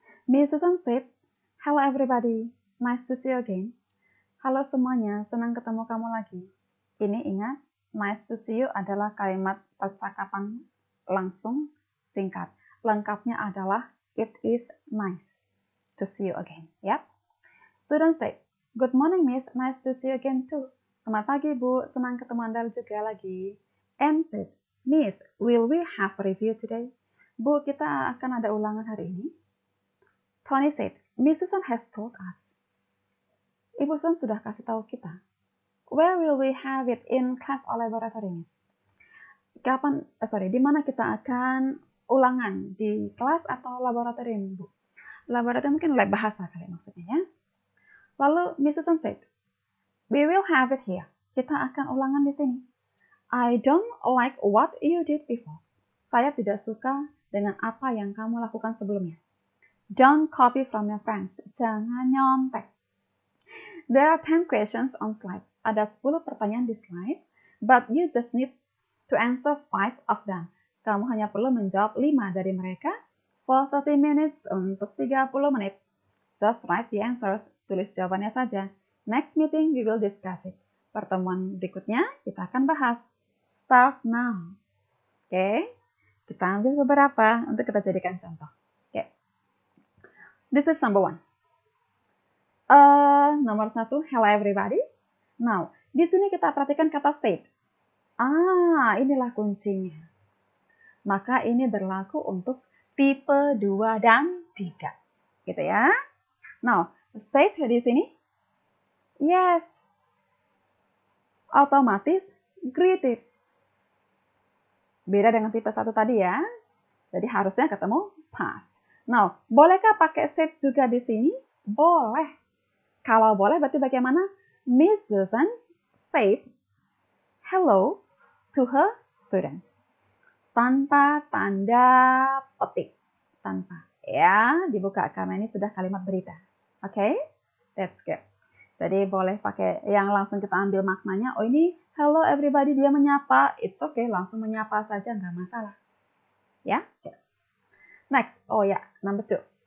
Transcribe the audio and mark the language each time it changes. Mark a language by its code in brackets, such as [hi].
[en] Miss Susan said, "Hello everybody, nice to see you again." [id] Halo semuanya, senang ketemu kamu lagi. Ini ingat, [en] nice to see you [id] adalah kalimat percakapan langsung singkat. [en] Lengkapnya adalah, it is nice to see you again. Yep. Student said, "Good morning, Miss. Nice to see you again too." [id] Selamat pagi, Bu. Senang ketemu Anda juga lagi. [en] Anne said, "Miss, will we have a review today?" [id] Bu, kita akan ada ulangan hari ini. [en] Tony said, "Miss Susan has told us." [id] Ibu Susan sudah kasih tahu kita. [en] Where will we have it, in class or laboratory, Miss? [id] Di mana kita akan ulangan? Di kelas atau laboratorium, Bu? Laboratorium mungkin lab bahasa kali maksudnya ya. [en] Lalu Miss Susan said, "We will have it here." [id] Kita akan ulangan di sini. [en] I don't like what you did before. [id] Saya tidak suka dengan apa yang kamu lakukan sebelumnya. [en] Don't copy from your friends. [id] Jangan nyontek. [en] There are 10 questions on slide. [id] Ada 10 pertanyaan di slide, [en] but you just need to answer 5 of them. [id] Kamu hanya perlu menjawab 5 dari mereka [en] for 30 minutes [id] untuk 30 menit. [en] Just write the answers. [id] Tulis jawabannya saja. [en] Next meeting, we will discuss it. [id] Pertemuan berikutnya, kita akan bahas. [en] Start now. [id] Oke, kita ambil beberapa untuk kita jadikan contoh. [en] Oke, this is number 1. [id] Nomor 1, [en] hello everybody. [id] Now, di sini kita perhatikan kata said. Inilah kuncinya. Maka ini berlaku untuk tipe 2 dan 3. Gitu ya. Now, said di sini, yes, otomatis greeted. Beda dengan tipe 1 tadi ya. Jadi harusnya ketemu past. Now, bolehkah pakai said juga di sini? Boleh. Kalau boleh berarti bagaimana? [en] Miss Susan said hello to her students. [id] Tanpa tanda petik. Tanpa. Ya, dibuka karena ini sudah kalimat berita. Oke? [en] That's good. [id] Jadi boleh pakai yang langsung kita ambil maknanya. Oh ini hello everybody, dia menyapa. [en] It's okay, [id] langsung menyapa saja, nggak masalah. Ya? Next. Oh ya, number 2.